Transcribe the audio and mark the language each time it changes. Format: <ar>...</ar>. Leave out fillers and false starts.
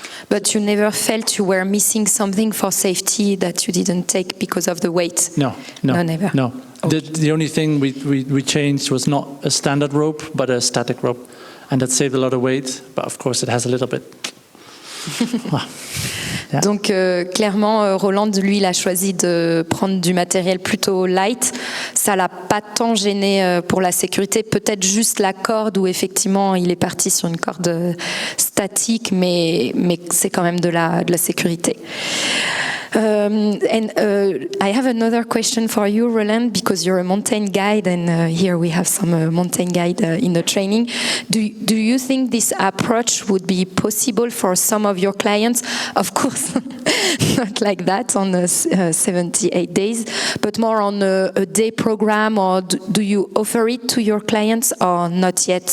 <en>But you never felt you were missing something for safety that you didn't take because of the weight? No, never. No. Okay. The only thing we changed was not a standard rope, but a static rope. And that saved a lot of weight, but of course it has a little bit. Yeah.</en> <fr>Donc clairement, Roland, lui, il a choisi de prendre du matériel plutôt light. Ça l'a pas tant gêné pour la sécurité. Peut-être juste la corde où effectivement il est parti sur une corde statique, mais c'est quand même de la sécurité.</fr> <en>I have another question for you, Roland, because you're a mountain guide, and here we have some mountain guide in the training. Do you think this approach would be possible for some of your clients? Of course, not like that on 78 days, but more on a day program, or do you offer it to your clients, or not yet?</en>